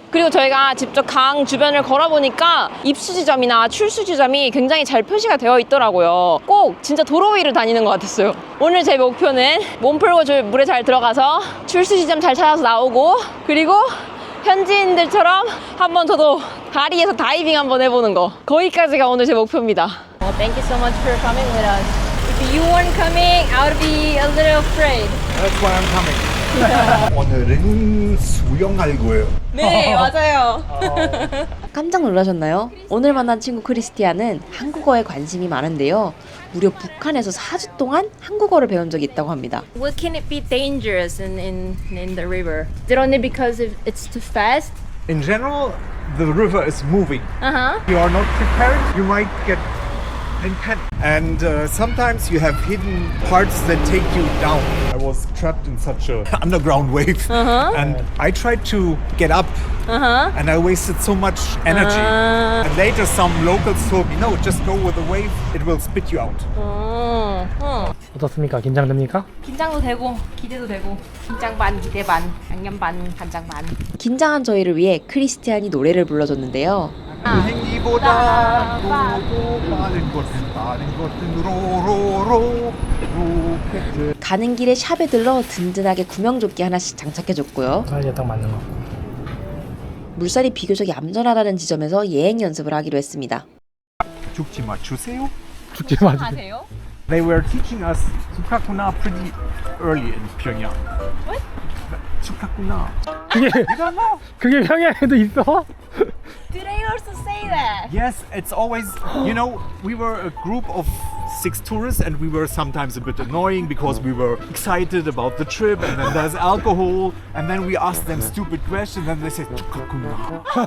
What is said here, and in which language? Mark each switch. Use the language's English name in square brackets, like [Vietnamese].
[Korean] 그리고 저희가 직접 강 주변을 걸어보니까 입수 지점이나 출수 지점이 굉장히 잘 표시가 되어 있더라고요. 꼭 진짜 도로 위를 다니는 것 같았어요. 오늘 제 목표는 몸 풀고 물에 잘 들어가서 출수 지점 잘 찾아서 나오고, 그리고 현지인들처럼 한번 저도 다리에서 다이빙 한번 해보는 거, 거기까지가 오늘 제 목표입니다. [English] Thank you so much for coming with us. If you weren't coming, I would be a little afraid. That's why I'm coming. [Korean] 오늘은 수영할 거예요. 네, 맞아요. 깜짝 놀라셨나요? 오늘 만난 친구 크리스티안은 한국어에 관심이 많은데요. 무려 북한에서 4주 동안 한국어를 배운 적이 있다고 합니다. [English] What can it be dangerous in the river? Is it only because it's too fast? In general, the river is moving. Uh-huh. If you are not prepared, you might get in panic. And sometimes you have hidden parts that take you down. I was trapped in such a underground wave, and I tried to get up, and I wasted so much energy. And later, some locals told me, "No, just go with the wave; it will spit you out." [Korean] 어떻습니까? 긴장됩니까? 긴장도 되고 기대도 되고, 긴장 반 기대 반 양념 반 간장 반. 긴장한 저희를 위해 크리스티안이 노래를 불러줬는데요. 비행기보다 로로 빠른 것은 로로로 로켓. 가는 길에 샵에 들러 든든하게 구명조끼 하나씩 장착해줬고요. 사이즈에 딱 맞는 거. 물살이 비교적 얌전하다는 지점에서 예행 연습을 하기로 했습니다. 죽지 마 주세요. 죽지 마. 아세요? [English] They were teaching us Sukakuna pretty early in Pyongyang. What? Sukakuna. [Korean] 그게 [English] You don't know? [Korean] 그게 평양에도 있어? [English] Do they also say that? Yes, it's always, you know, we were a group of 6 tourists and we were sometimes a bit annoying because we were excited about the trip, and then there's alcohol, and then we asked them stupid questions and they said Sukakuna.